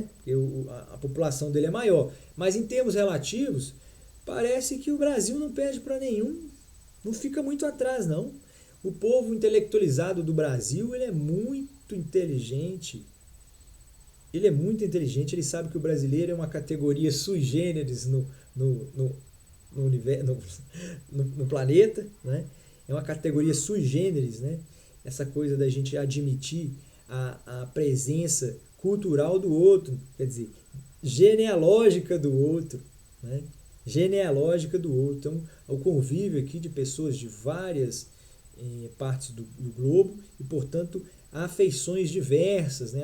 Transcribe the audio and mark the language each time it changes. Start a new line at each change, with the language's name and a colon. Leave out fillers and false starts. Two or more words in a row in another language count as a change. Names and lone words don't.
Portuguese: Porque a população dele é maior. Mas em termos relativos, parece que o Brasil não perde para nenhum. Não fica muito atrás, não. O povo intelectualizado do Brasil, ele é muito inteligente. Ele sabe que o brasileiro é uma categoria
Latin: sui generis
Portuguese: no universo, no planeta, né? É uma categoria
Latin: sui generis,
Portuguese: né? Essa coisa da gente admitir a presença cultural do outro, quer dizer, genealógica do outro, né? Genealógica do outro. Então, o convívio aqui de pessoas de várias partes do globo e, portanto, há afeições diversas, né?